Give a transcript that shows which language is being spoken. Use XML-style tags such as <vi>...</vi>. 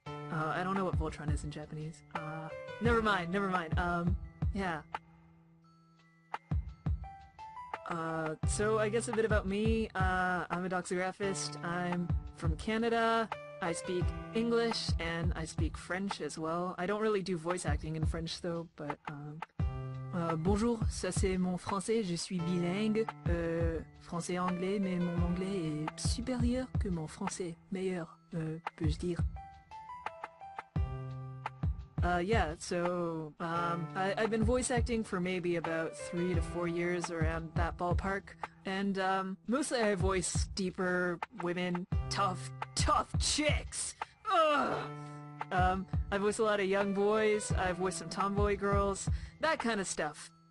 <en>I don't know what Voltron is in Japanese. Never mind. Yeah. So I guess a bit about me. I'm a doxographist. I'm from Canada. I speak English, and I speak French as well. I don't really do voice acting in French though, but</en> <fr>bonjour, ça c'est mon français, je suis bilingue, français-anglais, mais mon anglais est supérieur que mon français, meilleur, peux-je dire.</fr> <en>Yeah, so, I've been voice acting for maybe about 3 to 4 years, around that ballpark, and, mostly I voice deeper women, tough chicks! Ugh! I voice a lot of young boys, I voice some tomboy girls, that kind of stuff.</en>